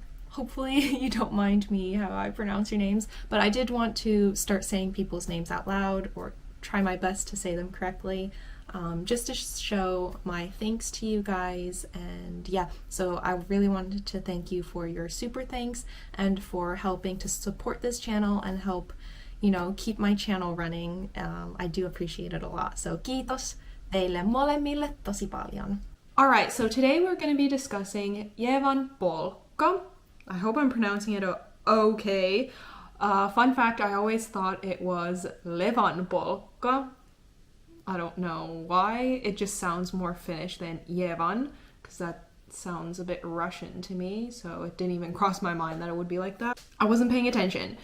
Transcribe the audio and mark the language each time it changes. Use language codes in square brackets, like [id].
[en] Hopefully you don't mind me how I pronounce your names, but I did want to start saying people's names out loud or try my best to say them correctly, just to show my thanks to you guys. And yeah, so I really wanted to thank you for your super thanks and for helping to support this channel and help, keep my channel running. I do appreciate it a lot. [fi] So kiitos teille molemmille tosi paljon. [en] Alright, so today we're going to be discussing Ievan Polkka. I hope I'm pronouncing it okay. Fun fact, I always thought it was Ievan Polkka. I don't know why. It just sounds more Finnish than Ievan, because that sounds a bit Russian to me, so it didn't even cross my mind that it would be like that. I wasn't paying attention.